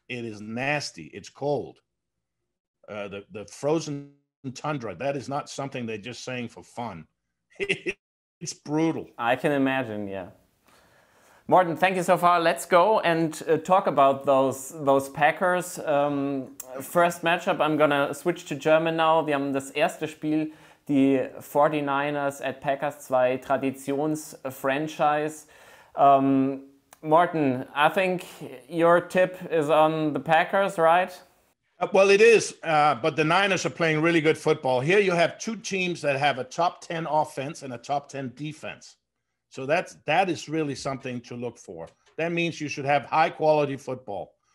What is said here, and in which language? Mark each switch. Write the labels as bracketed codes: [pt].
[en] It is nasty. It's cold. The frozen tundra, that is not something they're just saying for fun. It's brutal. I can imagine, yeah. Morten, thank you so far. Let's go and talk about those Packers. First matchup, I'm gonna switch to German now. [de] Wir haben das erste Spiel, die 49ers at Packers, zwei Traditions-Franchise. [en] Morten, I think your tip is on the Packers, right? Well, it is, but the Niners are playing really good football. Here you have two teams that have a top 10 offense and a top 10 defense. So that is really something to look for. That means you should have high quality football.